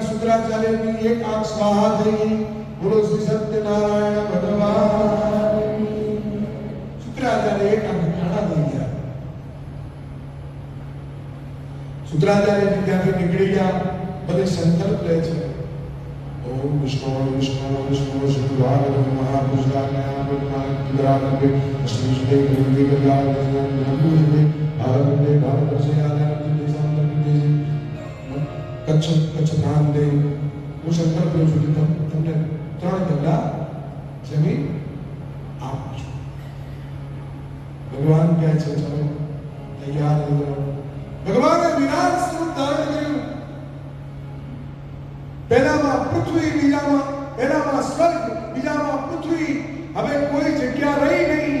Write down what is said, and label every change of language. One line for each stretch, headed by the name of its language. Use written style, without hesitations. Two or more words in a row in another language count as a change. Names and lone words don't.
Gujarati: શુક્રાચાર્યની એક આંખ સ્વાહા થઈ. બોલો શ્રી સત્યનારાયણ ભગવાન. શુક્રાચાર્ય એક આંખ કાણા થઈ ગયા. શુક્રાચાર્યજી ત્યાંથી નીકળી ગયા. બધે સંકલ્પ લે છે.
Sanskrit: ओम विष्णु विष्णु विष्णु शुक्राचार्य महापुरुषाज्ञा बुद्धाग्राग्रे श्रीष्ठे गुरुदेव गजानन नंदुदेव आरंभे भारतवर्षे आनंद देशांतरिते कच्छ धाम देव
Gujarati: હું સંકલ્પ કરું છું કે તમને 3 ગંગા જમીન આપું છું. ભગવાન કહે છે ચલો તૈયાર થઈ જાઓ. ભગવાને વિરાટ સ્વરૂપ ધારણ કર્યું. પહેલામાં પૃથ્વી, બીજામાં એનામાં સ્વર્ગ, બીજામાં પૃથ્વી, હવે કોઈ જગ્યા રહી નહીં.